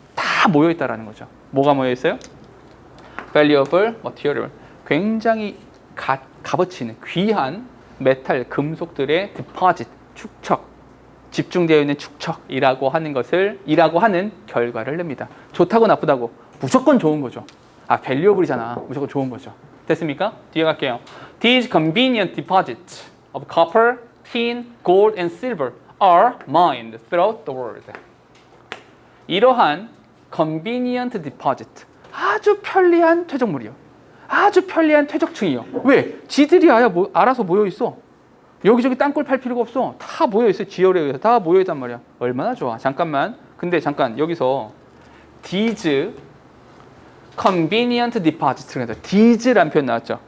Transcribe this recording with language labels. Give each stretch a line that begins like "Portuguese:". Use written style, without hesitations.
Korean: 다 모여 있다라는 거죠. 뭐가 모여 있어요?
English: valuable material
Korean: 굉장히 값어치 있는 귀한 메탈 금속들의 deposit 축적 집중되어 있는 축척이라고 하는 결과를 냅니다. 좋다고 나쁘다고 무조건 좋은 거죠. valuable이잖아. 무조건 좋은 거죠. 됐습니까? 뒤에 갈게요.
English: These convenient deposits of copper, tin, gold, and silver are mined throughout the world.
Korean: 이러한
English: convenient deposit,
Korean: 아주 편리한 퇴적물이요. 아주 편리한 퇴적층이요. 왜? 지들이 알아서 모여 있어. 여기저기 땅굴 팔 필요가 없어. 다 모여있어. 지열에 의해서 다 모여있단 말이야. 얼마나 좋아. 잠깐만. 근데 잠깐 여기서
English: these convenient deposit
Korean: 를 해서 these라는 표현 나왔죠.